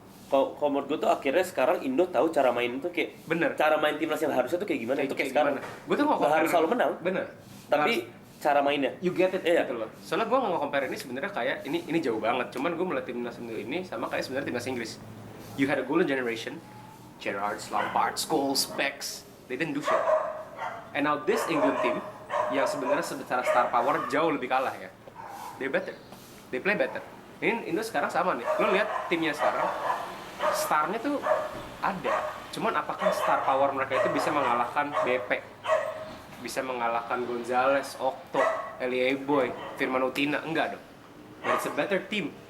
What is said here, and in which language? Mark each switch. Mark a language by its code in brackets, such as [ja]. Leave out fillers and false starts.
[id] Kalau menurut gue tuh akhirnya sekarang Indo tahu cara main itu kayak Bener. cara main timnas yang harusnya tuh kayak gimana itu kayak sekarang. Gue tuh Nggak harus selalu menang, Bener. tapi cara mainnya. [en] You get it [id] Iya. gitu loh. Soalnya gue mau compare ini sebenarnya kayak ini jauh banget. Cuman gue melihat timnas Indo ini sama kayak sebenarnya timnas Inggris. [en] You had a golden generation, Gerrard, Lampard, Scholes, Becks, they didn't do shit. And now this England team [id] yang sebenarnya secara star power jauh lebih kalah ya. [en] They better, they play better. [id] Ini Indo sekarang sama nih. Lo lihat timnya sekarang, starnya tuh ada. Cuman apakah star power mereka itu bisa mengalahkan BP? Bisa mengalahkan Gonzalez, Okto, Elie Boy, Firman Utina? Enggak dong. [en] But it's a better team.